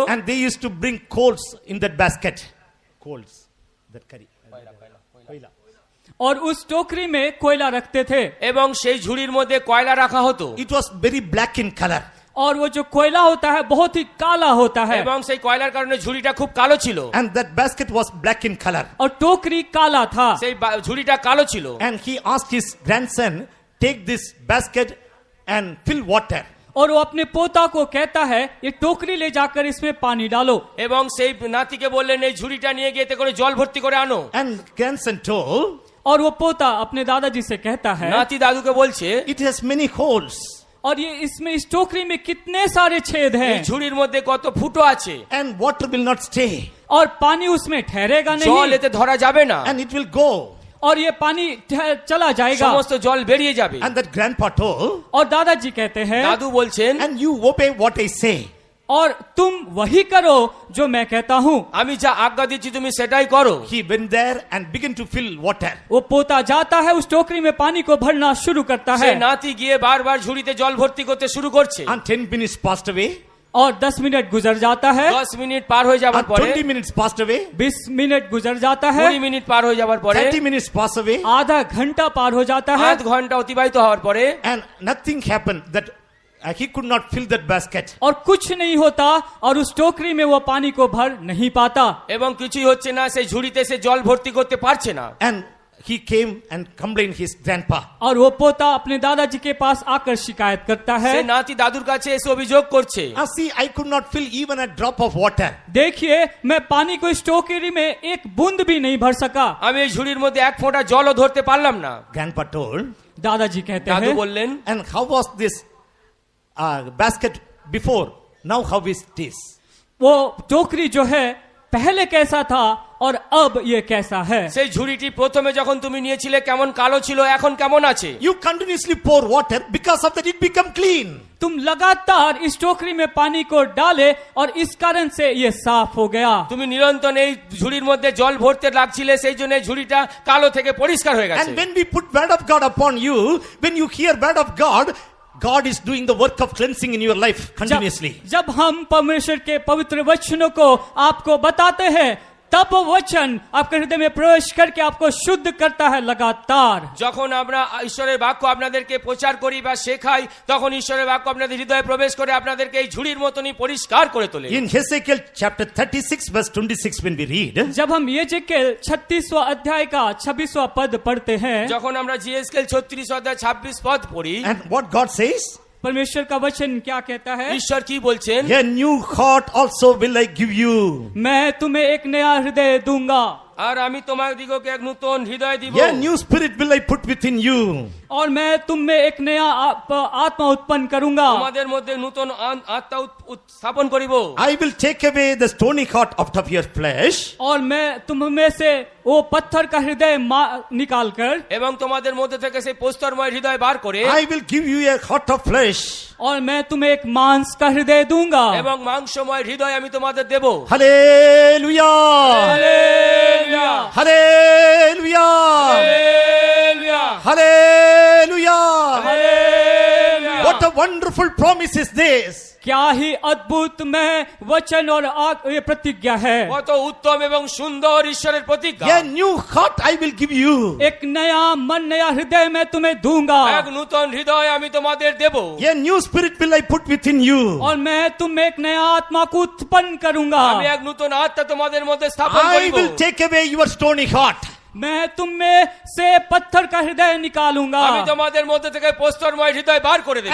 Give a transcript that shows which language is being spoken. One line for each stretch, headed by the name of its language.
English: and they used to bring coals in that basket. Coals, that curry. Koila.
Hindi: और उस टोकरी में कोयला रखते थे।
Bangla: এবং সেই ঝুড়ির মধ্যে কয়লা রাখা হতো।
English: It was very black in color.
Hindi: और वो जो कोयला होता है बहुत ही काला होता है।
Bangla: এবং সেই কয়লার কারণে ঝুড়িটা খুব কালো ছিল।
English: And that basket was black in color.
Hindi: और टोकरी काला था।
Bangla: সেই ঝুড়িটা কালো ছিল।
English: And he asked his grandson, take this basket and fill water.
Hindi: और वो अपने पोता को कहता है, ये टोकरी ले जाकर इसमें पानी डालो।
Bangla: এবং সেই নাতিকে বললেন এই ঝুড়িটা নিয়ে গিয়ে এতে করে জল ভর্তি করে আনো।
English: And grandson told,
Hindi: और वो पोता अपने दादाजी से कहता है,
Bangla: নাতি দাদুকে বলছে,
English: it has many holes.
Hindi: और ये इसमें, इस टोकरी में कितने सारे छेद
Bangla: এই
Hindi: हैं,
Bangla: ঝুড়ির মধ্যে কত ফুটো আছে।
English: And water will not stay.
Hindi: और पानी उसमें ठहरेगा
Bangla: জল
Hindi: नहीं,
Bangla: এতে ধরা যাবে না।
English: And it will go.
Hindi: और ये पानी चला जाएगा।
Bangla: সমস্ত জল বেরিয়ে যাবে।
English: And that grandpa told,
Hindi: और दादाजी कहते हैं,
Bangla: দাদু বলছেন,
English: and you obey what I say.
Hindi: और तुम वही करो जो मैं कहता हूँ।
Bangla: আমি যা আজ্ঞা দিচ্ছি তুমি সেটাই করো।
English: He went there and began to fill water.
Hindi: वो पोता जाता है, उस टोकरी में पानी को भरना शुरू करता है।
Bangla: সেই নাতি গিয়ে বারবার ঝুড়িতে জল ভর্তি করতে শুরু করছে।
English: And 10 minutes passed away.
Hindi: और 10 मिनट गुजर जाता है,
Bangla: 10 মিনিট পার হয়ে যাবার
English: And
Bangla: পরে,
English: 20 minutes passed away.
Hindi: 20 मिनट गुजर जाता है,
Bangla: 20 মিনিট পার হয়ে যাবার পরে,
English: 30 minutes passed away.
Hindi: आधा घंटा पार हो जाता है,
Bangla: আধ ঘন্টা অতিবাহিত হওয়ার পরে,
English: And nothing happened that he could not fill that basket.
Hindi: और कुछ नहीं होता, और उस टोकरी में वो पानी को भर नहीं पाता।
Bangla: এবং কিছুই হচ্ছে না, সেই ঝুড়িতে সে জল ভর্তি করতে পারছে না।
English: And he came and complained his grandpa.
Hindi: और वो पोता अपने दादाजी के पास आकर शिकायत करता है,
Bangla: সে নাতি দাদুর কাছে এসে অভিযোগ করছে,
English: See, I could not fill even a drop of water.
Hindi: देखिए मैं पानी को इस टोकरी में एक बूंद भी नहीं भर सका।
Bangla: আমি এই ঝুড়ির মধ্যে এক ফোঁটা জলও ধরতে পারলাম না।
English: Grandpa told,
Hindi: दादाजी कहते
Bangla: দাদু
Hindi: हैं,
Bangla: বললেন,
English: and how was this basket before? Now how is this?
Hindi: वो टोकरी जो है पहले कैसा था और अब ये कैसा है।
Bangla: সেই ঝুড়িটি প্রথমে যখন তুমি নিয়েছিলে কেমন কালো ছিল, এখন কেমন আছে?
English: You continuously pour water, because of that it become clean.
Hindi: तुम लगातार इस टोकरी में पानी को डाले और इस कारण से ये साफ हो गया।
Bangla: তুমি নিরন্তর এই ঝুড়ির মধ্যে জল ভরতে লাগছিলে, সেই জন্য এই ঝুড়িটা কালো থেকে পরিষ্কার হয়ে গেছে।
English: And when we put word of God upon you, when you hear word of God, God is doing the work of cleansing in your life continuously.
Hindi: जब हम परमेश्वर के पवित्र वचनों को आपको बताते हैं, तब वो वचन आपके हृदय में प्रवेश करके आपको शुद्ध करता है लगातार।
Bangla: যখন আমরা ঈশ্বরের বাক্য আপনাদেরকে প্রচার করি বা শেখাই, তখন ঈশ্বরের বাক্য আপনাদের হৃদয়ে প্রবেশ করে আপনাদেরকে এই ঝুড়ির মতনই পরিষ্কার করে তোলে।
English: In Hezekiel chapter 36 verse 26 when we read,
Hindi: जब हम यजेकेल 36वां अध्याय का 26वां पद पढ़ते हैं,
Bangla: যখন আমরা জিএসকেল 36 অধ্যায় 26 পদ পড়ি,
English: and what God says,
Hindi: परमेश्वर का वचन क्या कहता है?
Bangla: ঈশ্বর কি বলছেন?
English: a new heart also will I give you,
Hindi: मैं तुम्हें एक नया हृदय दूंगा
Bangla: আর আমি তোমার দিগকে এক নতুন হৃদয় দিব,
English: a new spirit will I put within you,
Hindi: और मैं तुम में एक नया आत्मा उत्पन्न करूंगा,
Bangla: তোমাদের মধ্যে নতুন আত্মা স্থাপন করিব।
English: I will take away the stony heart out of your flesh,
Hindi: और मैं तुम में से वो पत्थर का हृदय निकाल कर,
Bangla: এবং তোমাদের মধ্যে থেকে সেই প্রস্তরময় হৃদয় বার করে,
English: I will give you a heart of flesh,
Hindi: और मैं तुम्हें एक मांस का हृदय दूंगा।
Bangla: এবং মাংসময় হৃদয় আমি তোমাদের দেব।
English: hallelujah,
Bangla: hallelujah,
English: hallelujah,
Bangla: hallelujah,
English: hallelujah.
Bangla: Hallelujah.
English: What a wonderful promise is this.
Hindi: क्या ही अद्भुत में वचन और ये प्रतिज्ञा है।
Bangla: কত উত্তম এবং সুন্দর ঈশ্বরের প্রতিজ্ঞা।
English: A new heart I will give you,
Hindi: एक नया मन, नया हृदय मैं तुम्हें दूंगा,
Bangla: এক নতুন হৃদয় আমি তোমাদের দেব,
English: a new spirit will I put within you,
Hindi: और मैं तुम में एक नया आत्मा को उत्पन्न करूंगा।
Bangla: আমি এক নতুন আত্মা তোমাদের মধ্যে স্থাপন
English: I
Bangla: করিব,
English: will take away your stony heart,
Hindi: मैं तुम में से पत्थर का हृदय निकालूंगा,
Bangla: আমি তোমাদের মধ্যে থেকে প্রস্তরময় হৃদয় বার করে দেব।